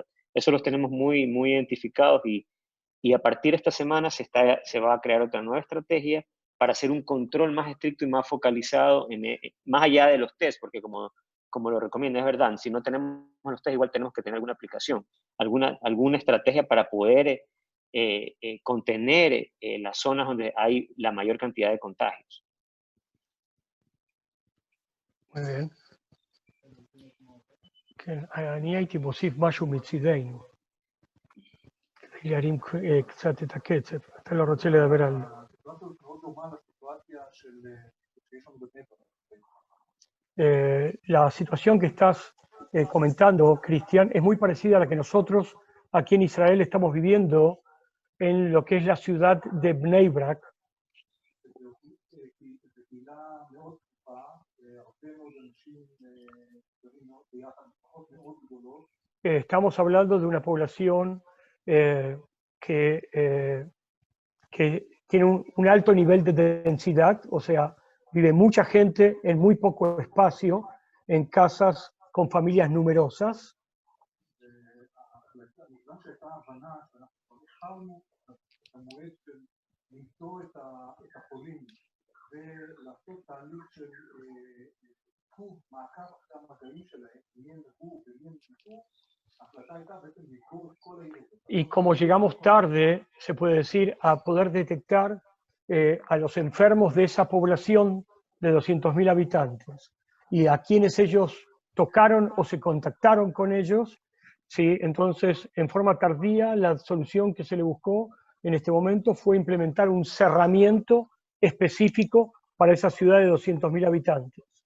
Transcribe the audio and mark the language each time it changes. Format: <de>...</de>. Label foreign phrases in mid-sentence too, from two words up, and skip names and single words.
<es>Eso los tenemos muy, muy identificados y a partir de esta semana se va a crear otra nueva estrategia para hacer un control más estricto y más focalizado, más allá de los test, porque como lo recomienda, es verdad, si no tenemos los test, igual tenemos que tener alguna aplicación, alguna estrategia para poder contener las zonas donde hay la mayor cantidad de contagios. Muy bien.</es> <he>אני הייתי מוסיף משהו מצידנו. להרים קצת את הקצב. אתה לא רוצה לדבר על...</he> <es>La situación que estás comentando, Cristian, es muy parecida a la que nosotros aquí en Israel estamos viviendo en lo que es la ciudad de Bnei Brak. Estamos hablando de una población que tiene un alto nivel de densidad, o sea, vive mucha gente en muy poco espacio, en casas con familias numerosas.</es> <he>מכיוון שהייתה הבנה שאנחנו כבר התחלנו את המועד של למצוא את החולים ולעשות תהליך של עיכוב, מעקב אחרי המגעים שלהם, מי הם נגעו ומי הם נגעו, ההחלטה הייתה בעצם לסגור את כל העיר.</he> <es>Y como llegamos tarde, se puede decir, a poder detectar a los enfermos de esa población de 200.000 habitantes y a quienes ellos tocaron o se contactaron con ellos, ¿sí? Entonces, en forma tardía, la solución que se le buscó en este momento fue implementar un cerramiento específico para esa ciudad de 200.000 habitantes.</es>